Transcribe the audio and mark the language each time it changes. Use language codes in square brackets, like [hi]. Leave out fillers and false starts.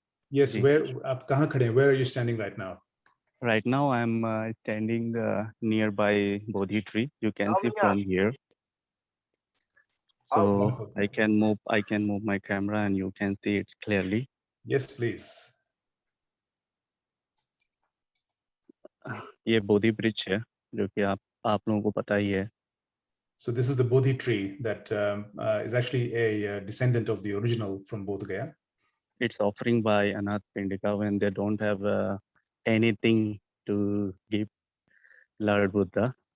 [en] yes, where are you standing right now? Right now, I'm standing nearby Bodhi tree. You can see from here. So I can move my camera, and you can see it clearly. Yes, please. [hi] ये बोधि वृक्ष है जो कि आप लोगों को पता ही है. [en] So this is the Bodhi tree that is actually a descendant of the original from Bodh Gaya. It's offering by Anathapindika when they don't have anything to give Lord Buddha.